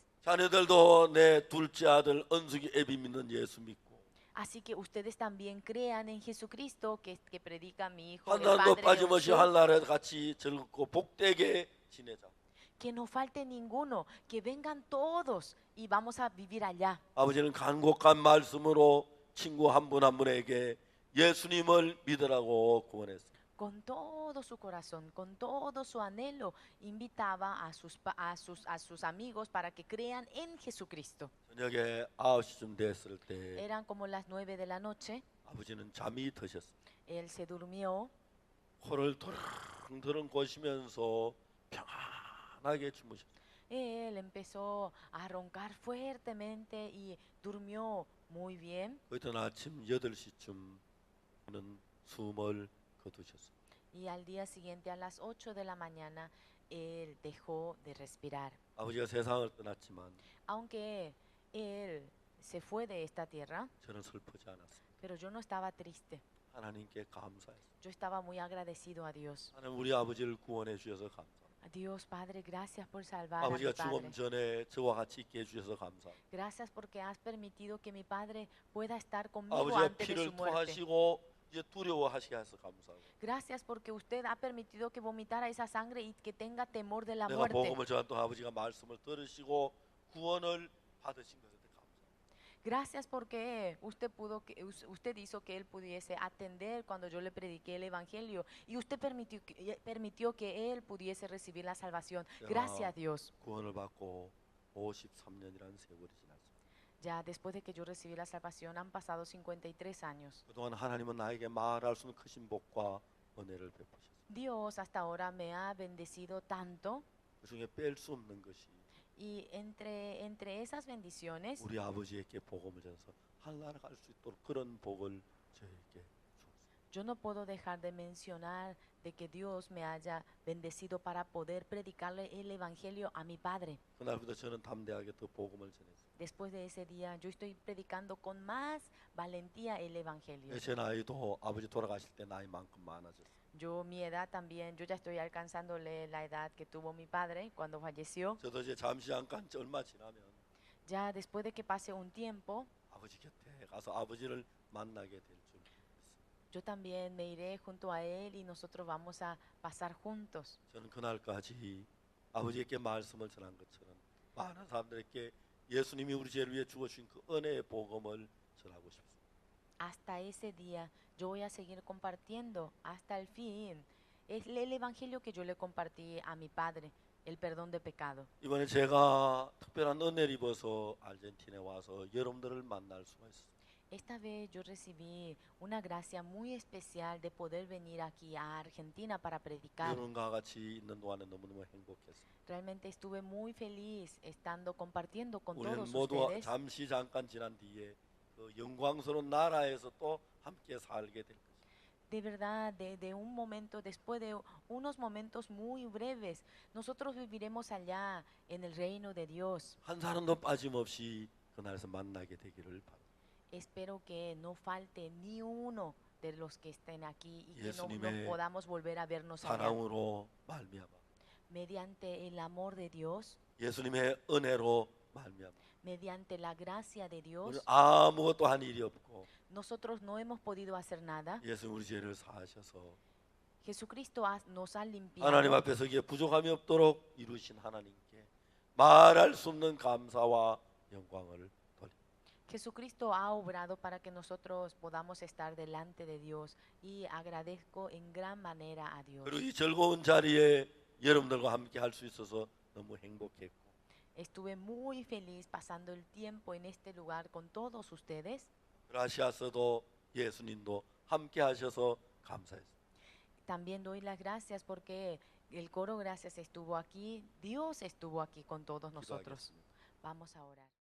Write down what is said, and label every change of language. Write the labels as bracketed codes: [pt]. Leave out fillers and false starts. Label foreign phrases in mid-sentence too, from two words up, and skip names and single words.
[ko] 자녀들도 내 둘째 아들 은숙이 애비 믿는 예수 믿고 [es] Así que ustedes también crean en Jesucristo que predica mi hijo, [ko] 한 [es] el [ko] 날도 [es] padre de [ko] 빠짐없이 [es] Unsuk. [ko] 하늘나라에 같이 즐겁고 복되게 지내자. [es] Que no falte ninguno, que vengan todos y vamos a vivir allá. [ko] 아버지는 간곡한 말씀으로 친구 한 분 한 분에게 예수님을 믿으라고 구원했어요. [es] Con todo su corazón, con todo su anhelo, invitaba a sus amigos para que crean en Jesucristo. [ko] 저녁에 9시쯤 됐을 때 [es] Eran como las 9 de la noche. [ko] 아버지는 잠이 드셨어요. [es] Él se durmió [ko] 코를 도렁도렁 고시면서 평안하게 주무셨어요. [es] él empezó a roncar fuertemente y durmió muy bien. [ko] 그 이튿날 아침 8시쯤 그는 숨을 거두셨습니다. [es] Y al día siguiente, a las 8 de la mañana, él dejó de respirar. [ko] 아버지가 세상을 떠났지만 [es] Aunque él se fue de esta tierra, [ko] 저는 슬프지 않았습니다. [es] pero yo no estaba triste. [ko] 하나님께 감사했습니다. [es] Yo estaba muy agradecido a Dios. [ko] 하나님 우리 아버지를 구원해 주셔서 감사합니다. [es] Dios Padre, gracias por salvar a mi [ko] 아버지가 [es] Padre. [ko] 죽음 전에 저와 같이 있게 해주셔서 감사합니다. [es] Gracias porque has permitido que mi Padre pueda estar conmigo [ko] 아버지가 [es] antes de su [ko] 피를 [es] muerte. [ko] 토하시고 이제 두려워하시게 해서 감사하고 [es] Gracias porque usted ha permitido que vomitara esa sangre y que tenga temor de la [ko] 내가 [es] muerte. [ko] 복음을 전한 또 아버지가 말씀을 들으시고 구원을 받으신 것에 대해 감사합니다. [es] Gracias porque usted hizo que él pudiese atender cuando yo le prediqué el evangelio y usted permitió que él pudiese recibir la salvación. Gracias Dios. [ko] 구원을 받고 53년이라는 세월이 지났습니다. [es] Ya después de que yo recibí la salvación han pasado 53 años. [ko] 그동안 하나님은 나에게 말할 수 없는 크신 복과 은혜를 베푸셨습니다. [es] Dios hasta ahora me ha bendecido tanto [ko] 그 중에 뺄 수 없는 것이 [es] y entre esas bendiciones [ko] 우리 아버지에게 복음을 전해서 하나님 갈수 있도록 그런 복을 저에게 주었습니다. [es] yo no puedo dejar de mencionar de que Dios me haya bendecido para poder predicarle el evangelio a mi Padre. [ko] 그날부터 저는 담대하게 더 복음을 전했습니다. [es] Después de ese día yo estoy predicando con más valentía el evangelio. [ko] 제 나이도 아버지 돌아가실 때 나이만큼 많아졌어요. [es] Yo mi edad también, yo ya estoy alcanzándole la edad que tuvo mi padre cuando falleció. [ko] 저도 이제 잠시 잠깐 얼마 지나면 [es] Ya después de que pase un tiempo, [ko] 아버지 곁에 가서 아버지를 만나게 될 줄 믿습니다. [es] yo también me iré junto a él y nosotros vamos a pasar juntos. [ko] 저는 그날까지 아버지께 말씀을 전한 것처럼 많은 사람들에게 예수님이 우리 죄를 위해 죽어주신 그 은혜의 복음을 전하고 싶습니다. [es] Hasta ese día yo voy a seguir compartiendo hasta el fin. Es el evangelio que yo le compartí a mi padre, el perdón de pecado. [ko] 이번에 제가 특별한 은혜를 입어서 아르헨티나에 와서 여러분들을 만날 수가 있어요. [es] Esta vez yo recibí una gracia muy especial de poder venir aquí a Argentina para predicar. [ko] 여러분과 같이 있는 동안에 너무너무 행복했습니다. [es] Realmente estuve muy feliz estando compartiendo con [ko] 우리는 [es] todos [ko] 모두 [es] ustedes. [ko] 잠시 잠깐 지난 뒤에 그 영광스러운 나라에서 또 함께 살게 될 것입니다. [es] De verdad, de un momento, después de unos momentos muy breves, nosotros viviremos allá en el reino de Dios. [ko] 한 사람도 빠짐없이 그날에서 만나게 되기를 바랍니다. [es] Espero que no falte ni uno de los que estén aquí y que no [ko] 예수님의 [es] podamos volver a vernos allá. [ko] 사랑으로 말미암아 [es] Mediante el amor de Dios, [ko] 예수님의 은혜로 말미암아 [es] mediante la gracia de [ko] 우리는 [es] Dios, [ko] 아무것도 한 일이 없고 [es] nosotros no hemos podido hacer nada. [ko] 예수 우리 죄를 사하셔서 [es] Jesucristo nos ha [ko] 하나님 [es] limpiado. [ko] 앞에 서기에 부족함이 없도록 이루신 하나님께 말할 수 없는 감사와 영광을 돌립니다. [es] Jesucristo ha obrado para que nosotros podamos estar delante de Dios y agradezco en gran manera a Dios. [ko] 그리고 이 즐거운 자리에 여러분들과 함께 할 수 있어서 너무 행복했고 [es] Estuve muy feliz pasando el tiempo en este lugar con todos ustedes. [ko] 그라시아서도 예수님도 함께 하셔서 감사했습니다. [es] También doy las gracias porque el coro gracias estuvo aquí, Dios estuvo aquí con todos nosotros. [ko] 기도하겠습니다. [es] Vamos a orar.